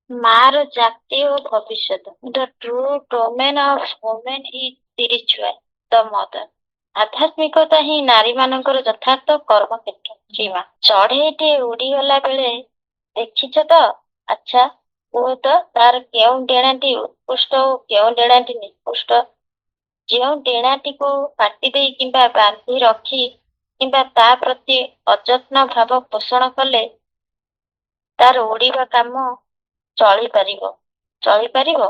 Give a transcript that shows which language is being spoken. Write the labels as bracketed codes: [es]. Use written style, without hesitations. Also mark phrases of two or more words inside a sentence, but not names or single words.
[or] ମାର ଜାତି ଓ ଭବିଷ୍ୟତ। [en] The true domain of women is spiritual, the mother। [or] ଆଧ୍ୟାତ୍ମିକତା ହିଁ ନାରୀ ମାନଙ୍କର ଯଥାର୍ଥ କର୍ମକ୍ଷେତ୍ର। ସୀମା ଚଢେଇଟି ଉଡିଗଲା ବେଳେ ଦେଖିଛ ତ? ଆଚ୍ଛା କୁହ ତ ତାର କେଉଁ ଡେଣାଟି ଉତ୍କୃଷ୍ଟ ଓ କେଉଁ ଡେଣାଟି ନିକୃଷ୍ଟ? ଯେଉଁ ଡେଣାଟିକୁ କାଟି ଦେଇ କିମ୍ବା ବାନ୍ଧି ରଖି କିମ୍ବା ତା ପ୍ରତି ଅଯତ୍ନ ଭାବ ପୋଷଣ କଲେ ତାର ଉଡିବା କାମ ଚଳିପାରିବ ଚଳିପାରିବ।